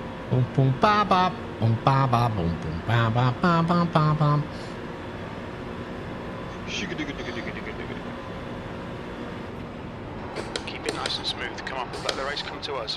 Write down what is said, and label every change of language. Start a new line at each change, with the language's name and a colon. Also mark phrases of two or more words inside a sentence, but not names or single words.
English: Boom, boom, ba, ba, boom, ba, ba, boom, boom, ba, ba, ba, ba, ba, ba. Keep it nice and smooth. Come on, let the race come to us.